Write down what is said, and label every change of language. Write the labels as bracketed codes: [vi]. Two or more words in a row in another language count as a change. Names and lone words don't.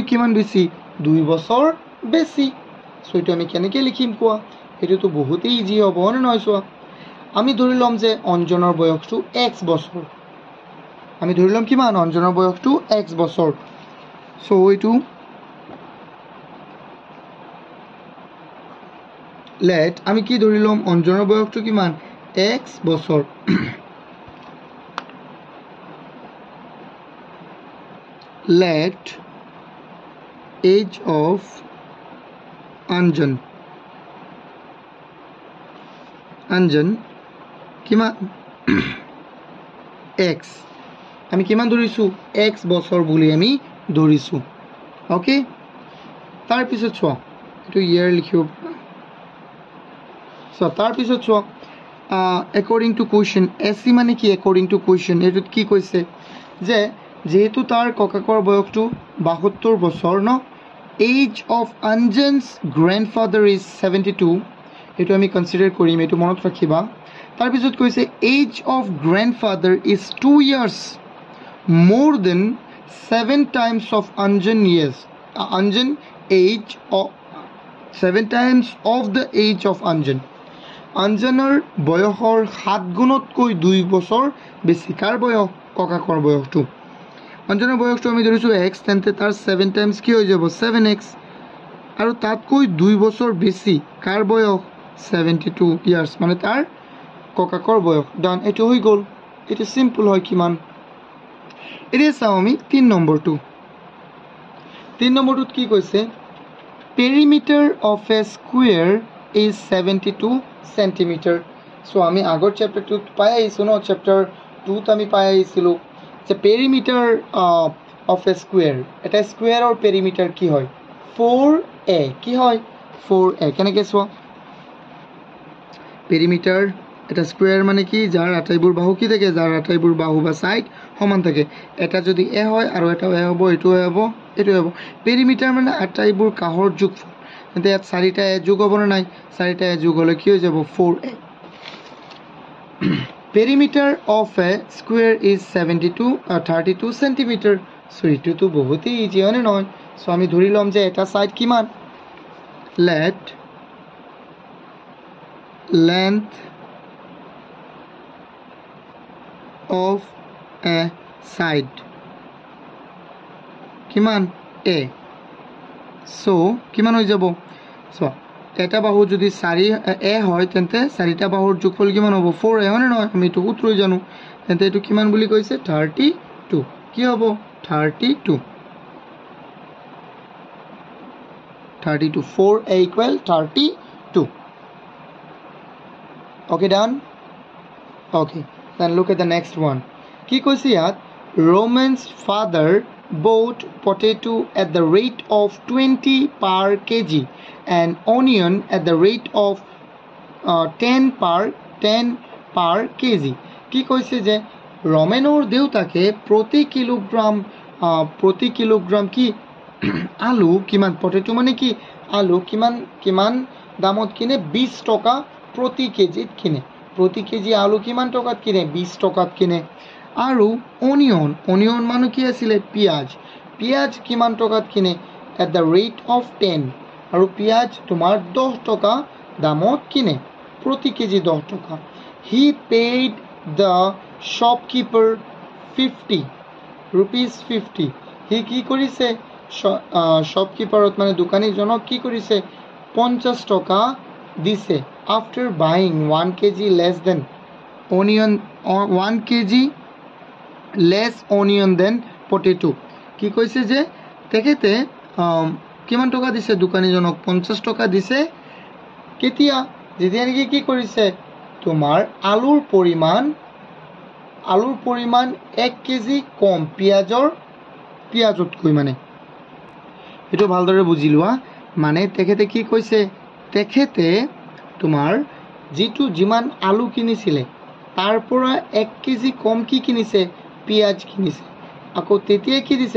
[as] কিমান বেছি 2 বছৰ বেছি এইটো আমি কেনেকৈ লিখিম কোৱা এইটোতো বহুতেই ইজি হ'ব নে নহয় চোৱা আমি ধৰি ল'ম যে অঞ্জনৰ বয়সটো x বছৰ আমি ধৰি ল'ম কিমান অঞ্জনৰ বয়সটো x বছৰ এইটো লেট আমি কি ধৰি ল'ম অঞ্জনৰ বয়সটো কিমান x বছৰ [en] let age of [as] অঞ্জন কিমান x আমি কিমান ধৰিছো x বছৰ বুলি আমি ধৰিছো ওকে তাৰ পিছত চোৱা এটো ইয়াৰ লিখিব তাৰ পিছত চোৱা [en] according to question [as] এসি মানে কি [en] according to question [as] এটো কি কৈছে যে যেহেতু তাৰ ককাকৰ বয়সটো 72 বছৰ ন [en] age of অঞ্জন's grandfather is 72 [as] এটো আমি কনসিডাৰ কৰিম এটো মনত ৰাখিবা তাৰ পিছত কৈছে [en] age of grandfather is 2 years more than 7 times of অঞ্জন years অঞ্জন age of 7 times of the age of [as] অঞ্জন অঞ্জনৰ বয়সৰ 7 গুণতকৈ 2 বছৰ বেছি কাৰ বয়স ককাকৰ বয়সটো অঞ্জনৰ বয়সটো আমি ধৰিছো x তেন্তে তাৰ 7 টাইমছ কি হৈ যাব 7x আৰু তাতকৈ 2 বছৰ বেছি কাৰ বয়স 72 ইয়াৰ্স মানে তাৰ ককাকৰ বয়স ডান এটো হৈ গল এটো সিম্পল হয় কিমান এতিয়া চাও আমি 3 নম্বৰটোত কি কৈছে [en] perimeter of a square is 72 centimeter [as] so আমি আগৰ চ্যাপ্টাৰটোত পাই আইছো ন চ্যাপ্টাৰ 2 ত আমি পাই আইছিলো যে [en] perimeter of a square [as] এটা স্কয়াৰৰ perimeter কি হয় 4a কি হয় 4a কেনেকৈ চোৱা perimeter এটা স্কয়াৰ মানে কি যাৰ আটাইবোৰ বাহু কি থাকে যাৰ আটাইবোৰ বাহু বা সাইড সমান থাকে এটা যদি a হয় আৰু এটা a হ'ব এটো হ'ব এটো হ'ব perimeter মানে আটাইবোৰ কাহৰ যোগফল তেন্তে ইয়াত চাৰিটা a যোগ হ'ব নাই চাৰিটা a যোগ হলে কি হৈ যাব 4a [en] perimeter of a square is 32 centimeter [as] so এটো তো বহুতই ইজি হয় না সো আমি ধৰি লম যে এটা সাইড কিমান [en] let length of a side [as] কিমান a so কিমান হৈ যাব so এটা বাহু যদি 4 a হয় তেন্তে চাৰিটা বাহুৰ যোগফল কিমান হ'ব 4a হয় না আমি তো সূত্ৰই জানো তেন্তে এটো কিমান বুলি কৈছে 32 কি হ'ব 32 4a equal 32 [en] okay done okay then look at the next one [as] কি কৈছে ইয়াত [en] Roman's father bought potato at the rate of 20 per kg and onion at the rate of 10 per kg [as] কি কৈছে যে রমেনৰ দেউতাকে প্রতি কিলোগ্রাম কি আলু কিমান পটেটো মানে কি আলু কিমান দামত কিনে 20 টকা প্রতি কেজিত কিনে প্রতি কেজি আলু কিমান টকাত কিনে 20 টকাত কিনে আৰু অনিয়ন মানে কি আছিল পিয়াজ কিমান টকাত কিনে [en] at the rate of 10 [as] আৰু পিয়াজ তোমাৰ 10 টকা দামত কিনে প্রতি কেজি 10 টকা [en] he paid the shopkeeper 50 rupees 50 he [as] কি কৰিছে shopkeeperত মানে দোকানীজনক কি কৰিছে 50 টকা দিছে [en] after buying 1 kg less than onion 1 kg less onion than potato [as] কি কৈছে যে তেখেতে কিমান টকা দিছে দোকানীজনক 50 টকা দিছে কেতিয়া যেতিয়া নেকি কি কৰিছে তোমাৰ আলুৰ পৰিমাণ 1 কেজি কম পিয়াজতকৈ মানে এটো ভালদৰে বুজি লোৱা মানে তেখেতে কি কৈছে তেখেতে তোমাৰ যেটো যিমান আলু কিনিছিলে তাৰ পৰা 1 কেজি কম কি কিনিছে পিয়াজ কিনিছে আকৌ তেতিয়া কি দিছে